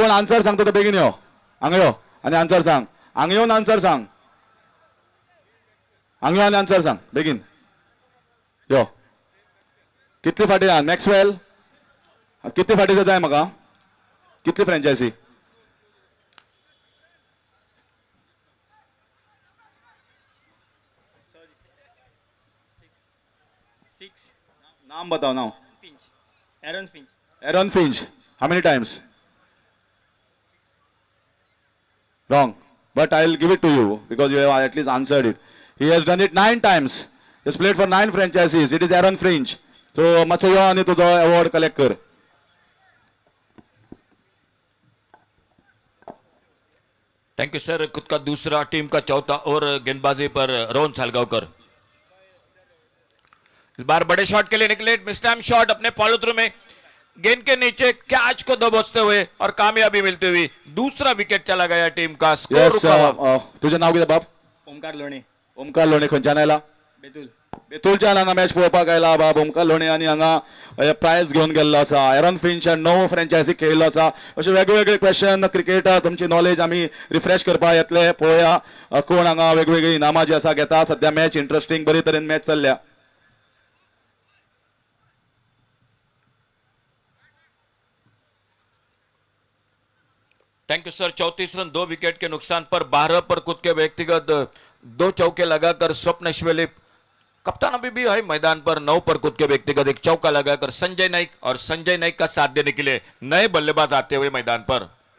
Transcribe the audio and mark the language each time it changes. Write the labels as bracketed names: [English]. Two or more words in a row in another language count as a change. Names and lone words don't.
[Konkani] कोण आन्सर सांगता तो बेगीन यो. हांगा यो आनी आन्सर सांग. हांगा येवन आन्सर सांग. हांगा आनी आन्सर सांग बेगीन यो. कितली फाटी जाय? मॅक्सवेल. कितली फाटी जाय म्हाका? कितली फ्रँचायसी? [Hindi] नाम बताओ. नाव. [English] Aaron Finch. Aaron Finch. How many times? Wrong. But I'll give it to you because you have at least answered it. He has done it 9 times. He has played for 9 franchises. It is Aaron Finch. So [Konkani] मातसो यो आनी तुजो अवॉर्ड कलेक्ट कर. [English] thank you sir. [Hindi] खुद का दूसरा, टीम का चौथा और गेंदबाजी पर रोहन सालगांवकर. इस बार बड़े शॉट के लिए निकले, [English] miss time shot [Hindi] अपने [English] follow through [Hindi] में, गेंद के नीचे कैच को दबोचते हुए और कामयाबी मिलती हुई दूसरा विकेट चला गया टीम का. स्कोर Yes, रुका हुआ. [Konkani] तुझे नाव कितें बाब? ओमकार लोणे. ओमकार लोणे. खंयच्यान आयला? बेतूल. बेतूलच्यान हांगा मॅच पळोवपाक आयला बाब ओमकार लोणे, आनी हांगा प्रायज घेवन गेल्लो आसा. एरॉन फिंच 9 फ्रँचायसी खेळिल्लो आसा. अशे वेगवेगळे [English] question cricket [Konkani] तुमची नॉलेज आमी रिफ्रेश करपाक येतले. पळोवया कोण हांगा वेगवेगळी इनामां जी आसा घेता. सध्या [English] match interesting [Konkani] बरे तरेन मॅच चल्ल्या. [English] thank you sir. [Hindi] 34 रन 2 विकेट के नुकसान पर, 12 पर खुद के व्यक्तिगत 2 चौके लगाकर स्वप्न शिवलिप, कप्तान अभी भी है मैदान पर, 9 पर खुद के व्यक्तिगत 1 चौका लगाकर संजय नाइक, और संजय नाइक का साथ देने के लिए नए बल्लेबाज आते हुए मैदान पर.